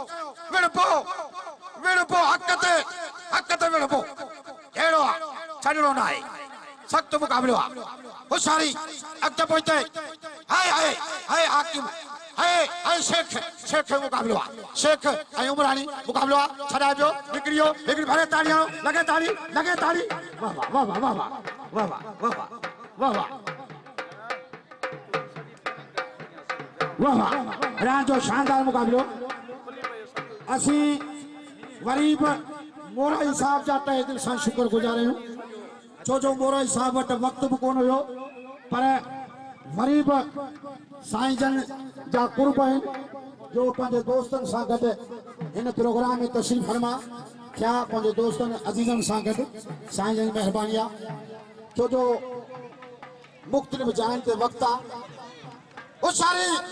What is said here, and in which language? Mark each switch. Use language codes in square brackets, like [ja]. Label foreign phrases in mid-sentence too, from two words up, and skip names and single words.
[sd] विड़पो हक ते विड़पो अहिड़ो आहे छॾणो न आहे सख़्तु मुक़ाबिलो आहे होशियारी अॻिते पोइते हाय हाकिम हाय शेख मुक़ाबिलो आहे शेख ऐं उमरानी मुक़ाबिलो आहे छॾाए पियो निकिरियो हिकिड़ी भरे ताड़ी लगे ताड़ी वाह वाह वाह वाह वाह वाह वाह वाह वाह वाह रांदि जो शानदार मुक़ाबिलो असी वरी बि मोराई साहब जा तहे दिल सां शुक्रगुज़ार आहियूं छो जो मोराई साहब वटि वक़्तु बि कोन हुयो पर वरी बि साईं जन जा कुर्ब आहिनि जो पंहिंजे दोस्तनि सां गॾु हिन प्रोग्राम में तशरीफ़ फरमा थिया पंहिंजे दोस्तनि अज़ीज़नि सां गॾु साईं जन जी महिरबानी आहे छो जो मुख़्तलिफ़ जायुनि ते वक़्तु आहे होशियारी